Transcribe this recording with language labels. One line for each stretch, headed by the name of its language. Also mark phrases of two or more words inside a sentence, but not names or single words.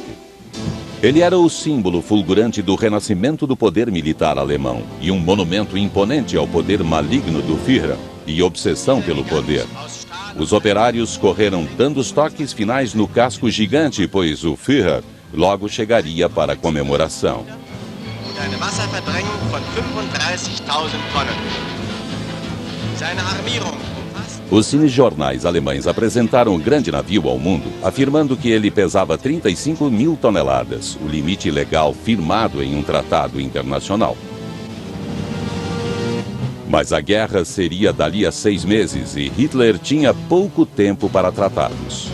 Portuguese: Ele era o símbolo fulgurante do renascimento do poder militar alemão e um monumento imponente ao poder maligno do Führer e obsessão pelo poder. Os operários correram dando os toques finais no casco gigante, pois o Führer logo chegaria para a comemoração.
German: Eine Wasserverdrängung von 35.000 Tonnen. Seine Armierung umfasst...
Portuguese: Os cinejornais alemães apresentaram o grande navio ao mundo, afirmando que ele pesava 35.000 toneladas, o limite legal firmado em um tratado internacional. Mas a guerra seria dali a 6 meses e Hitler tinha pouco tempo para tratá-los.